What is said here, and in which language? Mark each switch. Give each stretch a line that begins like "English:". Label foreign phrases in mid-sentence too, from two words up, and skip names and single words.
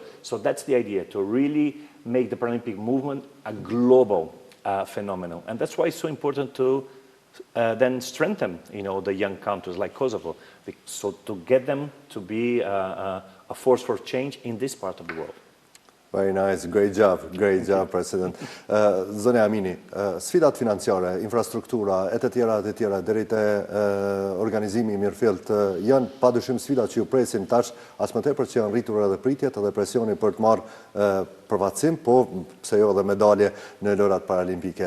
English: So that's the idea, to really make the Paralympic movement a global phenomenon. And that's why it's so important to then strengthen, the young countries like Kosovo, so to get them to be a force for change in this part of the world. Very nice, great job, President.
Albanian: Zonja Amini, sfidat financiare, infrastruktura, e të tjera, deri te organizimi i mirëfillt, janë padyshim sfidat që ju presin tash, as më tepër që janë rritur edhe pritjet edhe presioni për të marrë përfaqësim, po pse jo edhe medalje në lojrat paralimpike.